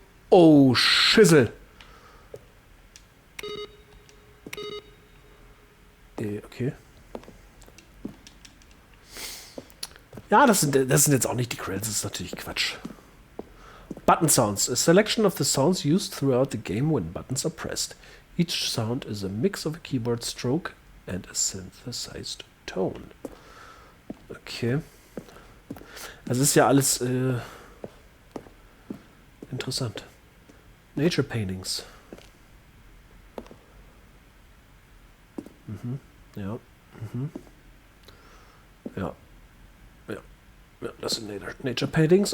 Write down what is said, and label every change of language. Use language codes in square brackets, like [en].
[de] Oh, Schissel. Okay. Ja, das sind jetzt auch nicht die Credits, das ist natürlich Quatsch. [en] Button Sounds. A selection of the sounds used throughout the game when buttons are pressed. Each sound is a mix of a keyboard stroke and a synthesized tone. Okay. [de] Also ist ja alles interessant. Nature Paintings. Ja. Ja. Ja, das sind Nature Paintings.